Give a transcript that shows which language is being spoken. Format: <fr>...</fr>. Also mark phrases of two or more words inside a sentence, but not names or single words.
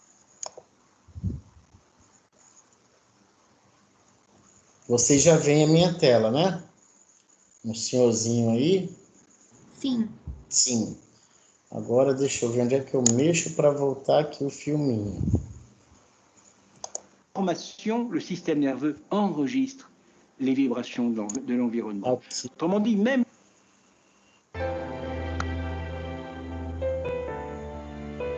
<pt>Vocês já veem a minha tela, né? Um senhorzinho aí. Sim. Sim. Agora deixa eu ver onde é que eu mexo para voltar aqui o filminho.</pt> <fr>Information, le système nerveux enregistre les vibrations de l'environnement. Autrement dit, même</fr>